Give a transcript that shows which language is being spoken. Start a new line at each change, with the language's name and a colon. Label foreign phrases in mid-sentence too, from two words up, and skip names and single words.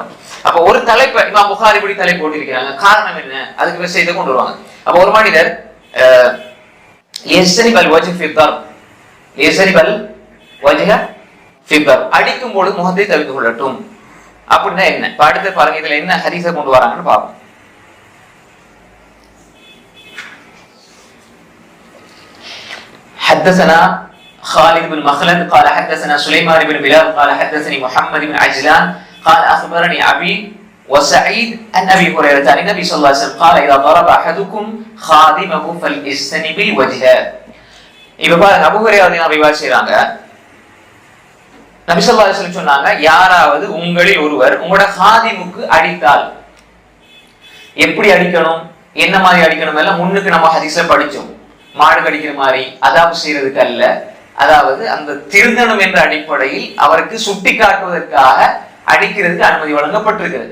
Tamil: அப்ப ஒரு தலைப்பை இமாம் புகாரி இப்படி தலைப்பு போட்டிருக்கிறாங்க. காரணம் என்ன? அதுக்கு விஷயத்தை கொண்டு வருவாங்க. அப்ப ஒரு மனிதர்
Arabic: يستنب الوجه في الضرب, يستنب الوجه في الضرب,
Tamil: அடிக்கும் பொழுது முகத்தை தவிர்த்து கொள்ளட்டும். அப்படின்னா என்ன? இப்ப அடுத்து பாருங்க, இதுல என்ன ஹதீஸை கொண்டு வராங்கன்னு பார்ப்போம்.
Arabic: حدثنا خالد بن مخلد قال حدثنا سليمان بن بلال قال حدثني محمد بن عجلان قال أخبرني أبي وسعيد عن ابي هريره عن النبي صلى الله عليه وسلم قال اذا ضرب احدكم خادمه فليستنب الوجه.
Tamil: இப்ப பாருங்க, அபூ ஹுரைரா ரிவாயத் செய்றாங்க, நபி
Arabic: صلى الله عليه وسلم
Tamil: சொன்னாங்க, யாராவது உங்களில் ஒருவர் உங்களோட ஹாதிமுக்கு அடித்தால், எப்படி அடிக்கணும், என்ன மாதிரி அடிக்கணும் எல்லாம் முன்னுக்கு நம்ம ஹதீஸ்ல படிச்சோம். மாடு கடிக்கிற மாதிரி அதாபு செய்யறதுக்கு அல்ல, அதாவது அந்த திருந்தனம் என்ற அடிப்படையில் அவருக்கு சுட்டி காட்டுவதற்காக அடிக்கிறதுக்கு அனுமதி வழங்கப்பட்டிருக்கிறது.